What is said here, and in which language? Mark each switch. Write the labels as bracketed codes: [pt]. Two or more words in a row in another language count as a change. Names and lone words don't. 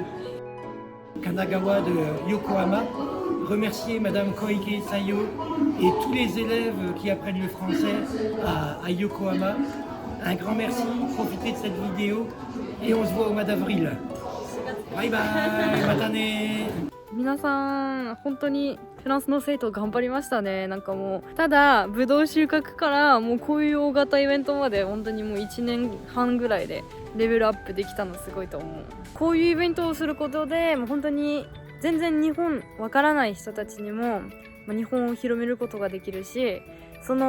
[fr] Kanagawa de Yokohama, remercier Madame Koike Sayo et tous les élèves qui apprennent le français à Yokohama. Un grand merci, profitez de cette vidéo et on se voit au mois d'avril. Bye bye, matane. [ja] 皆さん本当にフランスの生徒頑張りましたね。なんかもうただブドウ収穫からもうこういう大型イベントまで本当にもう1年半ぐらいでレベルアップできたのすごいと思う。こういうイベントをすることでもう本当に全然日本わからない人たちにも日本を広めることができるし、その